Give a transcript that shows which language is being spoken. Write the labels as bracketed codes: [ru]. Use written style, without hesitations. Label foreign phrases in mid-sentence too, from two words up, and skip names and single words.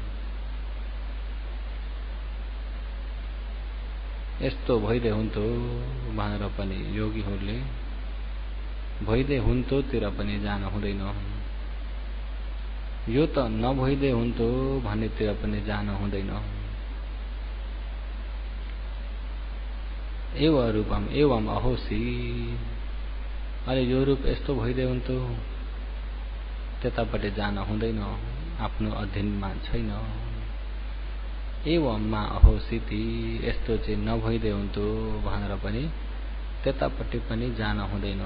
[ne] यस्तो भइदे हुन्थ्यो भनेर पनि योगीहरूले भइदे हुन्थ्योतिर पनि जान हुँदैन। यो त नभइदे हुन्थ्यो भन्नेतिर पनि जान हुँदैन। [pi] एव रूपम एवं अहोसी। [ne] अरे यो रूप यस्तो भइदे हुन्थ्यो, त्यतापट्टि जान हुँदैन, आफ्नो अधीनमा छैन। [pi] एवं मा अहोसीति, [ne] यस्तो चाहिँ नभइदे हुन्थ्यो भनेर पनि त्यतापट्टि पनि जान हुँदैन।